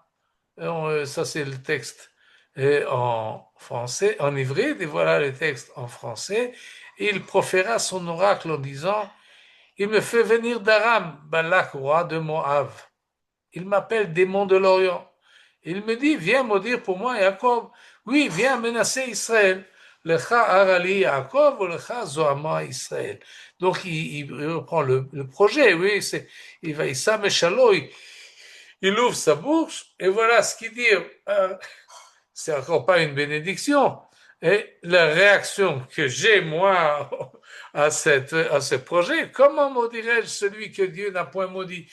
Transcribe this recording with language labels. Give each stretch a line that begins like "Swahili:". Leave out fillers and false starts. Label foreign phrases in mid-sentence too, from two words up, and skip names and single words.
French: Ça, c'est le texte en français, en hybride, et voilà le texte en français. Et il proféra son oracle en disant, il me fait venir d'Aram, Balak, roi de Moab. Il m'appelle démon de l'Orient. Il me dit, viens maudire pour moi Jacob. Oui, viens menacer Israël.
Hebrew: לכה ארה לי יעקב ולכה זעמה ישראל.
French: Donc il reprend le projet, oui, il va, il s'amèchalo, il ouvre sa bouche, et voilà ce qu'il dit. C'est encore pas une bénédiction. Et la réaction que j'ai, moi, à ce projet, comment maudirais-je celui que Dieu n'a point maudit?